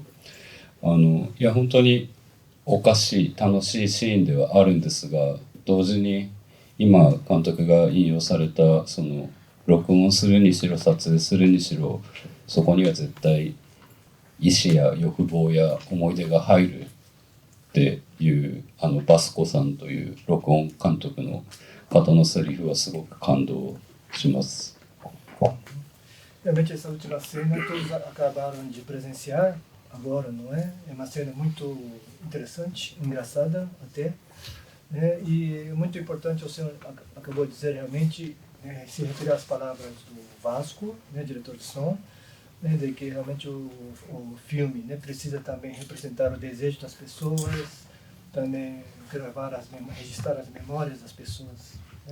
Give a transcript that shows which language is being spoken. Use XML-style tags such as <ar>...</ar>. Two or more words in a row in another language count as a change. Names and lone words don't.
<ja>いや本当におかしい楽しいシーンではあるんですが、同時に今監督が引用されたその録音するにしろ撮影するにしろ、そこには絶対意志や欲望や思い出が入るっていうバスコさんという録音監督の方のセリフはすごく感動します。</ja> <pt>Realmente essa última cena todos acabaram de presenciar agora, não é? É uma cena muito interessante, engraçada até, né? E muito importante, o senhor acabou de dizer realmente, se referir às palavras do Vasco, né, diretor de som, né, de que realmente o filme, né, precisa também representar o desejo das pessoas, também registrar as memórias das pessoas, né?</pt>